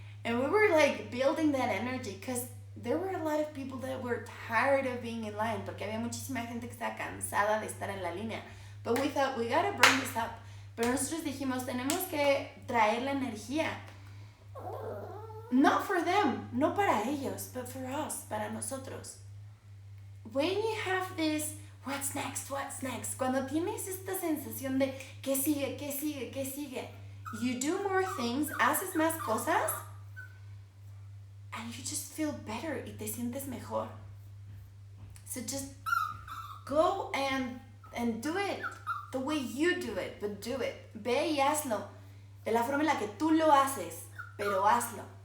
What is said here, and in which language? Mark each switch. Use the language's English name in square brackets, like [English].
[English] And we were like building that energy, because there were a lot of people that were tired of being in line, [Spanish] porque había muchísima gente que estaba cansada de estar en la línea. [English] But we thought, we gotta bring this up. [Spanish] Pero nosotros dijimos, tenemos que traer la energía. [English] Not for them, [Spanish] no para ellos, [English] but for us, [Spanish] para nosotros. When [English] what's next, what's next. [Spanish] Cuando tienes esta sensación de qué sigue, qué sigue, qué sigue, [English] you do more things, [Spanish] haces más cosas, [English] and you just feel better [Spanish] y te sientes mejor. [English] So just go and do it the way you do it, but do it. [Spanish] Ve y hazlo de la forma en la que tú lo haces, pero hazlo.